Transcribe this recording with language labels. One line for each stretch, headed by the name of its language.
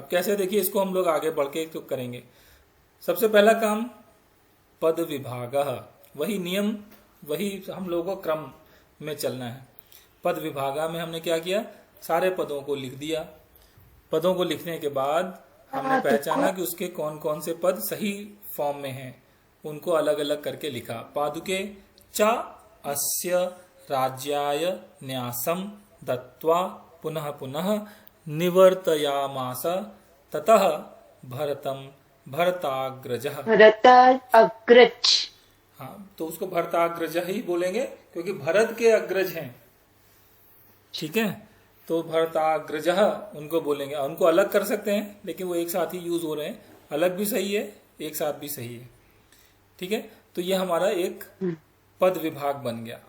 Hindi: अब कैसे, देखिए इसको हम लोग आगे बढ़ के तो करेंगे। सबसे पहला काम पद विभागः, वही नियम, वही हम लोगों को क्रम में चलना है। पद विभागा में हमने क्या किया, सारे पदों को लिख दिया। पदों को लिखने के बाद हमने पहचाना कि उसके कौन कौन से पद सही फॉर्म में हैं, उनको अलग अलग करके लिखा।
Sanskrit: पादुके च अस्य राज्याय न्यासम दत्वा पुनः पुनः निवर्तयामास ततः भरतम भरताग्रजः।
Hindi: भरताग्रज। हाँ, तो उसको भरताग्रज ही बोलेंगे, क्योंकि भरत के अग्रज हैं। ठीक है, तो भरताग्रजः उनको बोलेंगे। उनको अलग कर सकते हैं, लेकिन वो एक साथ ही यूज हो रहे हैं, अलग भी सही है, एक साथ भी सही है। ठीक है, तो ये हमारा एक पद विभाग बन गया।